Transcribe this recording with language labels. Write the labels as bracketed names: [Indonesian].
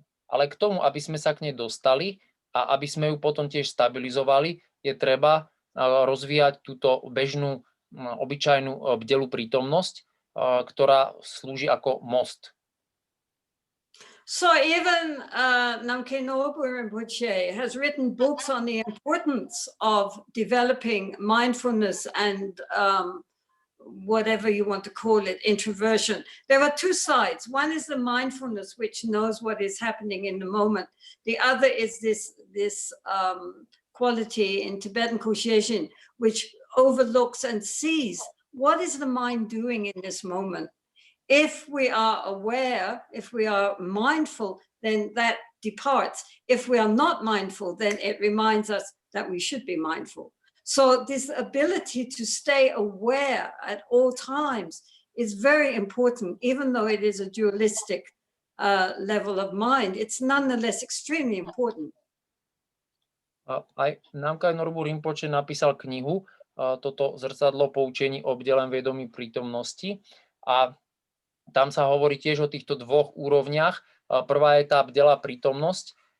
[Slovak] Ale k tomu, aby sme sa k nej dostali a aby sme ju potom tiež stabilizovali, je treba rozvíjať túto bežnú, obyčajnú bdelú prítomnosť, ktorá slúži ako most. [English] So even Namkhe Nobu Rinpoche has written books on the importance of developing mindfulness and whatever you want to call it, introversion. There are two sides. One is the mindfulness, which knows what is happening in the moment. The other is this quality in Tibetan Kosheishin, which overlooks and sees what is the mind doing in this moment. If we are aware, if we are mindful, then that departs. If we are not mindful, then it reminds us that we should be mindful. So this ability to stay aware at all times is very important, even though it is a dualistic level of mind. It's nonetheless extremely important. [Slovak] Aj Namkhe Nobu Rinpoche napísal knihu, toto zrcadlo poučení o bdelém vedomí prítomnosti, a tam sa hovorí tiež o týchto dvoch úrovniach. Prvá je tá bdelá prítomnosť